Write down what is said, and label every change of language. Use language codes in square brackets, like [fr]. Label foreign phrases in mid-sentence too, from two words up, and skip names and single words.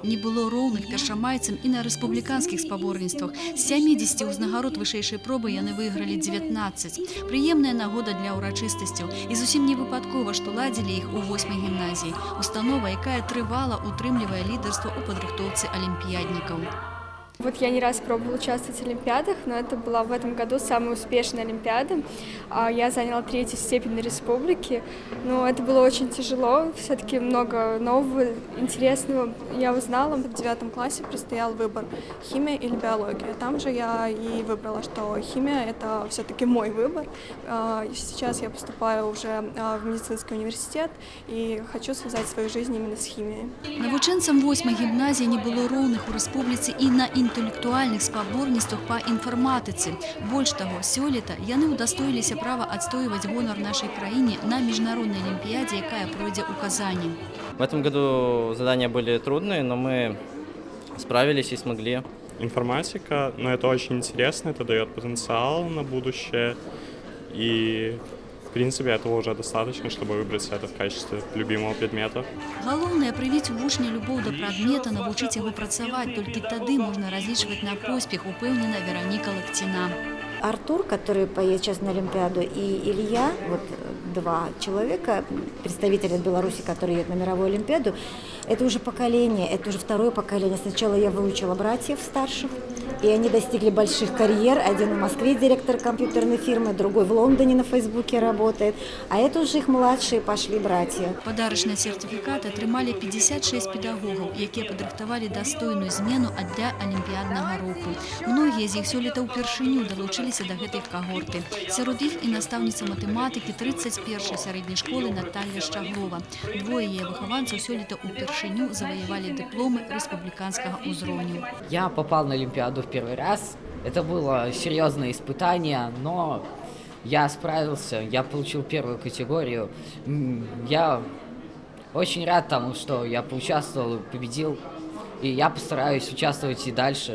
[be] Не было роўных першамайцам і на рэспубліканскіх спаборніцтвах. З 70 ўзнагарод вышэйшай пробы яны выйгралі 19. Прыемная нагода для ўрачыстасцяў. І зусім не выпадкова, што ладзілі іх у 8-й гімназіі. Установа, якая трывала утрымлівае лідарства ў падрыхтоўцы алімпіяднікаў. [ru] Вот я не раз пробовала участвовать в олимпиадах, но это была в этом году самая успешная олимпиада. Я заняла 3-ю степень на республике, но это было очень тяжело, все-таки много нового, интересного я узнала. В 9 классе предстоял выбор – химия или биология. Там же я и выбрала, что химия – это все-таки мой выбор. Сейчас я поступаю уже в медицинский университет и хочу связать свою жизнь именно с химией. [be] Навучэнцам 8-й гімназіі не было роўных у рэспубліцы і на інтэлектуальных спаборніцтвах па інфарматыцы. Больш таго, сёлета яны ўдастоіліся права адстойваць гонар нашай краіне на міжнароднай алімпіядзе, якая пройдзе ў Казані. [ru] В этом году задания были трудные, но мы справились и смогли. Информатика, но это очень интересно, это дает потенциал на будущее. И, в принципе, этого уже достаточно, чтобы выбрать это в качестве любимого предмета. [be] Галоўнае прывіць у вучня любоў да прадмета, навучыць яго працаваць, толькі тады можна разлічваць на поспех, упэўнена Вероніка Лактина. [ru] Артур, который поедет сейчас на Олимпиаду, и Илья, вот 2 человека, представители Беларуси, которые едут на мировую Олимпиаду, это уже поколение, это уже 2-е поколение. Сначала я выучила братьев старших, и они достигли больших карьер. Один в Москве директор компьютерной фирмы, другой в Лондоне на Фейсбуке работает. А это уже их младшие пошли братья. [be] Падарачныя сертыфікаты атрымалі 56 педагогаў, якія падрыхтавалі дастойную змену для алімпіяднага року. Многія з іх сёлета ўпершыню далучыліся да гэтай кагорты. Сярод іх і настаўніца матэматыкі 31-й сярэдняй школы Наталья Шчаглова. 2 яе выхаванцаў сёлета ўпершыню заваявалі дыпломы рэспубліканскага ўзроўню. [ru] Я попал на Олимпиаду в первый раз. Это было серьезное испытание, но я справился, я получил 1-ю категорию. Я очень рад тому, что я поучаствовал, победил, и я постараюсь участвовать и дальше.